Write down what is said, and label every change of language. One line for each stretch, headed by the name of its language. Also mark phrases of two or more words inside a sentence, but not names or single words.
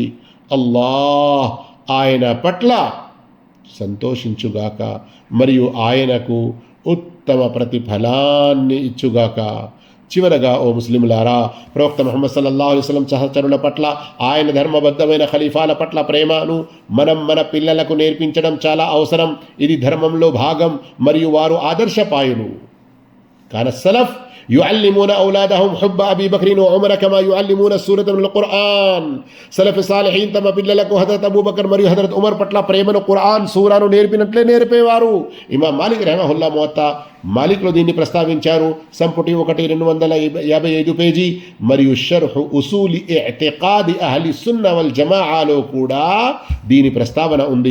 Telugu: అల్లాహ్ ఆయన పట్ల సంతోషించుగాక మరియు ఆయనకు ఉత్తమ ప్రతిఫలాన్ని ఇచ్చుగాక. చివరగా ఓ ముస్లింలారా, ప్రవక్త ముహమ్మద్
Arabic: صلى الله عليه وسلم
Telugu: సహచరుల పట్ల, ఆయన ధర్మబద్ధమైన ఖలీఫాల పట్ల ప్రేమను మనం మన పిల్లలకు నేర్పించడం చాలా అవసరం. ఇది ధర్మంలో భాగం మరియు వారు ఆదర్శపాయులు.
Arabic: كان سلف يعلمون أولادهم حب أبي بكر وعمر كما يعلمون السورة من القرآن. سلف صالحين
Telugu: తమ పిల్లలకు హజరత్ అబూబకర్ మరియు హజరత్ ఉమర్ పట్ల ప్రేమను ఖురాన్ సూరాను నేర్పినట్లే నేర్పేవారు. ఇమాం మాలిక్ రహిమహుల్లా మువత్తా మాలిక్లో దీన్ని ప్రస్తావించారు. సంపుటి 1 255 పేజీ మరియు షర్హ్ ఉసూలి ఇఅ్తికాది అహ్లి సున్న వల్ జమాఅలో కూడా దీని ప్రస్తావన ఉంది.